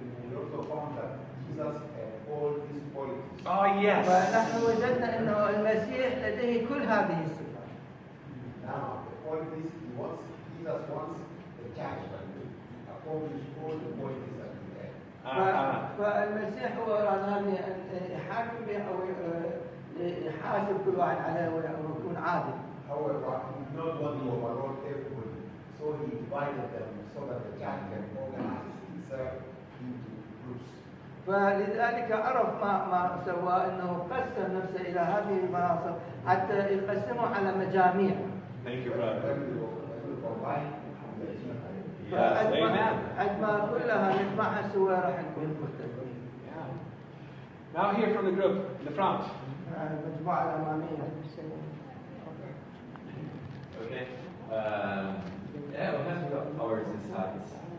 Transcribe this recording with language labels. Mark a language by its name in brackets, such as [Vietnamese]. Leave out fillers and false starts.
[English] We also found that Jesus had all these qualities. Oh yes. [Arabic] ونحن وجدنا انه المسيح لديه كل هذه الصفات. [English] Now, the qualities Jesus wants the church to accomplish all the qualities that we have. [Arabic] فالمسيح هو أراد أن يحاكم أو يحاسب كل واحد عليه ويكون عادل. [English] However, he did not want to overload everybody, so he divided them so that the church can organize itself into groups. [Arabic] فلذلك عرف ما سوى انه قسم نفسه الى هذه المناصب حتى يقسموا على مجاميع. [English] Thank you, brother. Yes, amen. [Arabic] عندما كلها نجمعها سوا راح نكون مختلفين. [English] Now here from the group in the front. [Arabic] المجموعة الأمامية. [English] Okay. Yeah, we have ours insights.